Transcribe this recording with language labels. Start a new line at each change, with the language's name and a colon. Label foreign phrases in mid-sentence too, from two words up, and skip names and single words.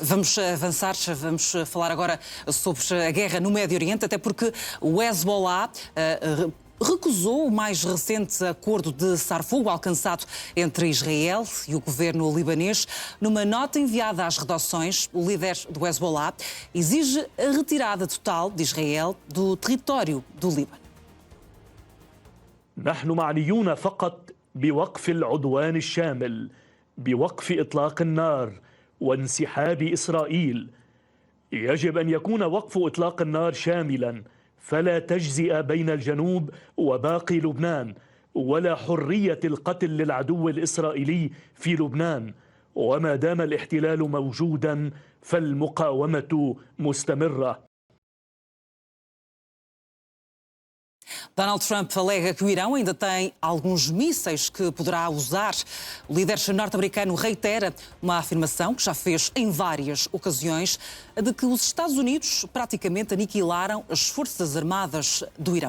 Portuguese: Vamos avançar, vamos falar agora sobre a guerra no Médio Oriente, até porque o Hezbollah recusou o mais recente acordo de cessar-fogo alcançado entre Israel e o governo libanês. Numa nota enviada às redações, o líder do Hezbollah exige a retirada total de Israel do território do Líbano.
Arabic: نحن معنيون فقط بوقف العدوان الشامل، بوقف إطلاق النار وانسحاب إسرائيل. يجب أن يكون وقف إطلاق النار شاملا، فلا تجزئة بين الجنوب وباقي لبنان، ولا حرية القتل للعدو الإسرائيلي في لبنان. وما دام الاحتلال موجودا فالمقاومة مستمرة.
Portuguese: Donald Trump alega que o Irão ainda tem alguns mísseis que poderá usar. O líder norte-americano reitera uma afirmação que já fez em várias ocasiões, de que os Estados Unidos praticamente aniquilaram as forças armadas do Irão.